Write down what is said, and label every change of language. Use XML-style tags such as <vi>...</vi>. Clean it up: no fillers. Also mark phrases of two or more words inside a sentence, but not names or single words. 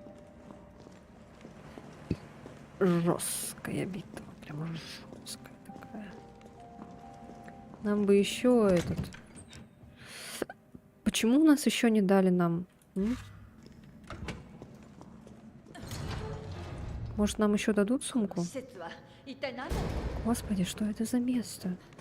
<ru>Жесткая битва. Прямо жесткая такая. Нам бы еще этот... Почему у нас еще не дали нам? Может, нам еще дадут сумку?</ru> <ja>施設は一体何だろう。</ja> <ru>Господи, что это за место?</ru>